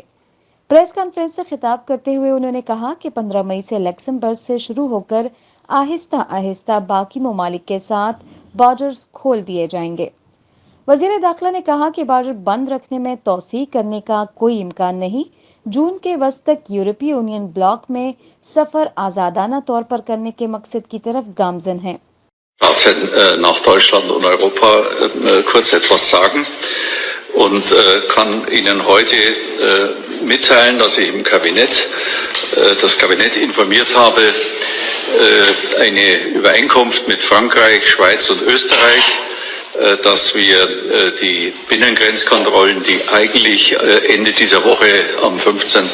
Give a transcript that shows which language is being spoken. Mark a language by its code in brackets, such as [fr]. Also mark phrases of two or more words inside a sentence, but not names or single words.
[ur] پریس کانفرنس سے خطاب کرتے ہوئے انہوں نے کہا کہ 15 مئی سے لکسمبرگ سے شروع ہو کر آہستہ آہستہ باقی ممالک کے ساتھ بارڈرز کھول دیے جائیں گے. وزیر داخلہ نے کہا کہ بارڈر بند رکھنے میں توسیع کرنے کا کوئی امکان نہیں. جون کے وسط تک یورپی یونین بلاک میں سفر آزادانہ طور پر کرنے کے مقصد کی طرف گامزن ہے. [de] Nach Deutschland und Europa kurz etwas sagen und kann Ihnen heute mitteilen, dass ich das Kabinett informiert habe, eine Übereinkunft mit Frankreich, Schweiz und Österreich, dass wir die Binnengrenzkontrollen, die eigentlich Ende dieser Woche am 15.